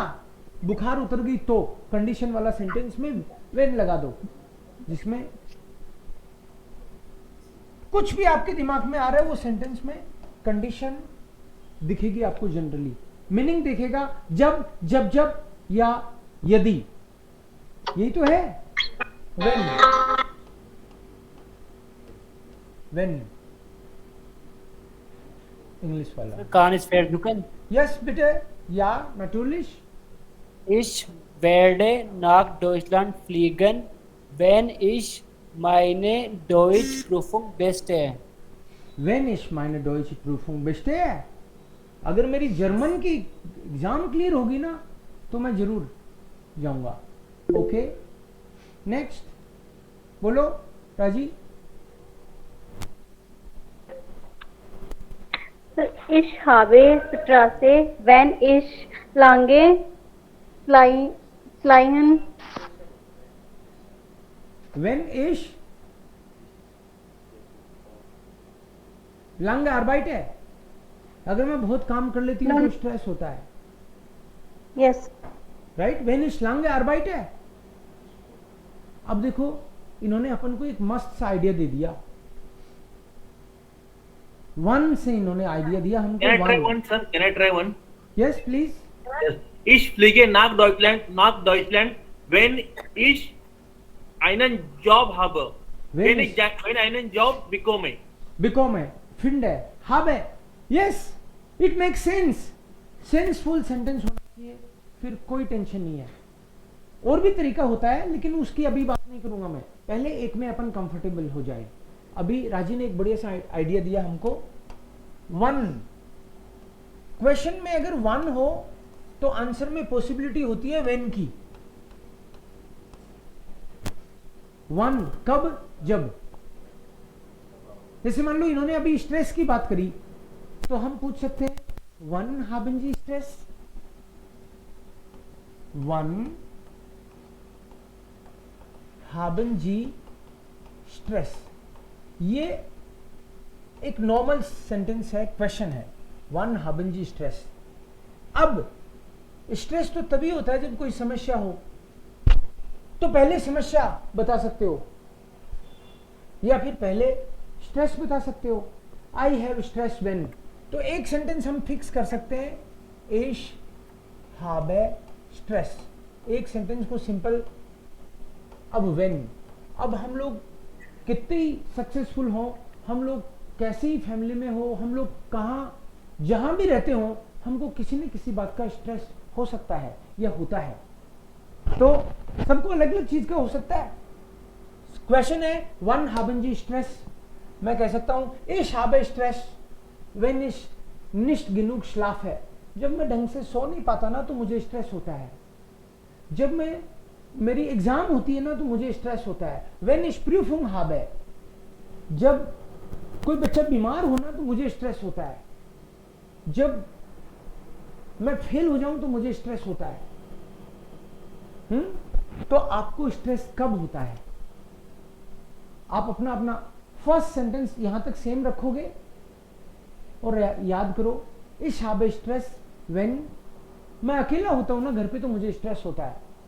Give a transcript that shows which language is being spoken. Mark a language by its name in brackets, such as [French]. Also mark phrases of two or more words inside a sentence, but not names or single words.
[Hindi] बुखार उतर गई तो कंडीशन वाला सेंटेंस में वेन लगा दो, जिसमें कुछ भी आपके दिमाग में आ रहा है वो सेंटेंस में कंडीशन दिखेगी आपको. जनरली मीनिंग दिखेगा जब जब जब या यदि. यही तो है when इंग्लिश वाला. [German] Kann ich versuchen? Yes bitte. Ja natürlich. Ich werde nach Deutschland fliegen, wenn ich meine Deutschprüfung bestehe. wenn ich meine deutsche Prüfung bestehe. [Hindi] अगर मेरी जर्मन की एग्जाम क्लियर होगी ना तो मैं जरूर जाऊंगा. ओके. नेक्स्ट बोलो राजी. [German] Ich habe Straße, wenn ich lange fliegen. wenn ich lange arbeite. [Hindi] अगर मैं बहुत काम कर लेती हूँ तो स्ट्रेस होता है. [English] Yes. राइट. [German] wenn ich lange arbeite. [Hindi] अब देखो, इन्होंने अपन को एक मस्त सा आइडिया दे दिया. वन से इन्होंने आइडिया दिया हमको. [English] Can I try one, sir? Can I try one? Yes please. Yes. [German] Ich fliege nach Deutschland, wenn ich einen Job habe. Wenn ich einen Job bekomme. [Hindi] बिकॉम है, फिंड है, हब है. [English] Yes, it make sense. [Hindi] सेंसफुल सेंटेंस होना चाहिए, फिर कोई टेंशन नहीं है. और भी तरीका होता है लेकिन उसकी अभी बात नहीं करूंगा मैं. पहले एक में अपन कंफर्टेबल हो जाए. अभी राजी ने एक बढ़िया सा आइडिया दिया हमको. वन क्वेश्चन में अगर वन हो तो आंसर में पॉसिबिलिटी होती है वेन की. वन कब, जब. जैसे मान लो इन्होंने अभी स्ट्रेस की बात करी, तो हम पूछ सकते हैं [German] wenn haben Sie [Hindi] स्ट्रेस. [German] wenn haben Sie Stress. [Hindi] ये एक नॉर्मल सेंटेंस है, क्वेश्चन है. [German] wenn haben Sie Stress. [Hindi] अब स्ट्रेस तो तभी होता है जब कोई समस्या हो, तो पहले समस्या बता सकते हो या फिर पहले स्ट्रेस बता सकते हो. [English] I have stress when. [Hindi] तो एक सेंटेंस हम फिक्स कर सकते हैं, [German] ich habe Stress. [Hindi] एक सेंटेंस को सिंपल, अब व्हेन, अब हम लोग कितनी सक्सेसफुल हो, हम लोग कैसी फैमिली में हो, हम लोग कहाँ जहां भी रहते हो, हमको किसी न किसी बात का स्ट्रेस हो सकता है या होता है। तो सबको अलग अलग चीज का हो सकता है। क्वेश्चन है [German] wenn haben Sie Stress, [Hindi] मैं कह सकता हूं [German] ich habe Stress wenn ich nicht genug schlaf [Hindi] है, जब मैं ढंग से सो नहीं पाता ना तो मुझे स्ट्रेस होता है। जब मैं मेरी एग्जाम होती है ना तो मुझे स्ट्रेस होता है। [German] wenn ich Prüfung habe, [Hindi] जब कोई बच्चा बीमार होना तो मुझे स्ट्रेस होता है। जब मैं फेल हो जाऊं तो मुझे स्ट्रेस होता है। तो आपको स्ट्रेस कब होता है? आप अपना अपना फर्स्ट सेंटेंस यहां तक सेम रखोगे और याद करो, [German] ich habe Stress when, [Hindi] मैं अकेला होता हूं ना घर पे तो मुझे स्ट्रेस होता है।